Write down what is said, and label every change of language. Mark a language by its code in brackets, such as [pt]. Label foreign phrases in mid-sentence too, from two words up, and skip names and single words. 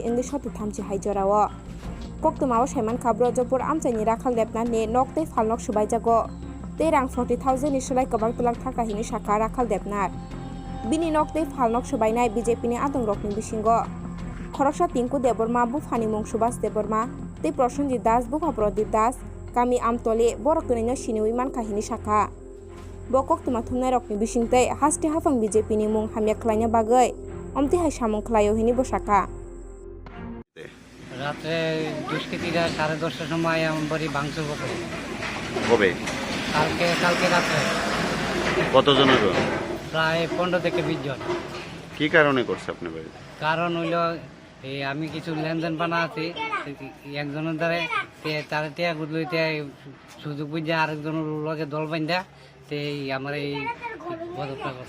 [trp] ingli soti thamchi haijorao koktuma o saiman kha brojopur amchaini rakhal debna ne nok tei phalnok subai jago terang 40,000 ni sulai kabang telang thangka hini sakha rakhal debnar bini nok tei phalnok subai nai BJP ni adong rok ni bisingo khoroksa Tinku Deborma bufani mung Subhas Deborma tei Prosenjit Das bufa Prodip Das kami amtole borok tunino siniwi mankha hini sakha bo koktuma thumnai rokni bisingtei hasti hafang BJP ni mung hamya khlaina bagoi omti hai samung khlaio hini bosaka [bn] রাতে দুষ্কৃতীরা 10:30টার সময় আমার বাড়ি ভাঙচুর করে। কবে? কালকে রাত্রে। কতজন হলো? প্রায় 15 থেকে 20 জন। কি কারণে করছে আপনার বাড়ি? কারণ হইলো এই আমি কিছু লেনদেন বানা আছি একজনের দ্বারা তারা টিয়া গুদলইতে সুযোগ বুঝে আরেকজনের লগে দল বান্ধা এই আমার এই পদক্ষেপ করছে।